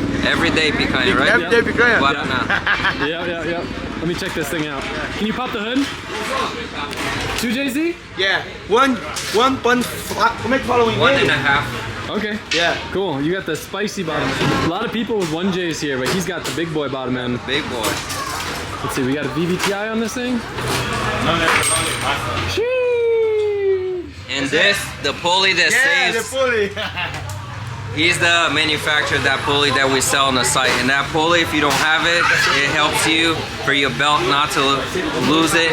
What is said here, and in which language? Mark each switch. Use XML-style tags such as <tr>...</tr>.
<en>Everyday picanha, right? Everyday picanha? Guaraná. Yeah. Let me check this thing out. Can you pop the hood? 2JZ? Yeah.</en> <pt>One como é que fala o inglês?</pt> <en>1.5. Okay. Yeah. Cool. You got the spicy bottom. A lot of people with 1Js here, but he's got the big boy bottom end. Big boy. Let's see, we got a VVTi on this thing? And this, the pulley that saves. The pulley. He's the manufacturer of that pulley that we sell on the site. And that pulley, if you don't have it, it helps you for your belt not to lose it.</en>